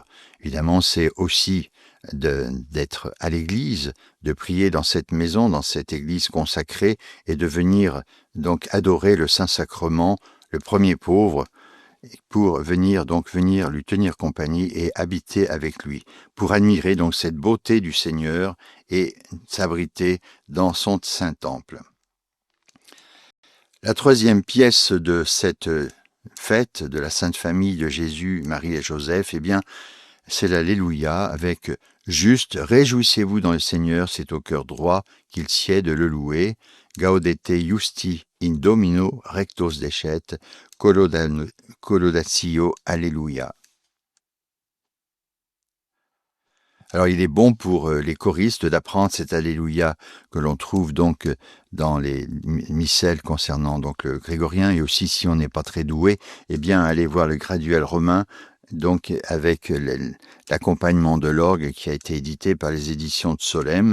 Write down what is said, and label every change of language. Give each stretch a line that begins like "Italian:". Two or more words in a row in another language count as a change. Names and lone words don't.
French: Évidemment, c'est aussi d'être à l'église, de prier dans cette maison, dans cette église consacrée, et de venir donc adorer le Saint-Sacrement, le premier pauvre, pour venir lui tenir compagnie et habiter avec lui, pour admirer donc cette beauté du Seigneur et s'abriter dans son Saint-Temple. La troisième pièce de cette fête de la Sainte Famille de Jésus, Marie et Joseph, eh bien, c'est l'Alléluia avec « Juste, réjouissez-vous dans le Seigneur, c'est au cœur droit qu'il sied de le louer.
Latin: Gaudete justi in Domino rectos decet, collaudatio Alléluia ».
French: Alors il est bon pour les choristes d'apprendre cet Alléluia que l'on trouve donc dans les missels concernant donc le grégorien, et aussi si on n'est pas très doué, eh bien aller voir le graduel romain, donc avec l'accompagnement de l'orgue qui a été édité par les éditions de Solesmes.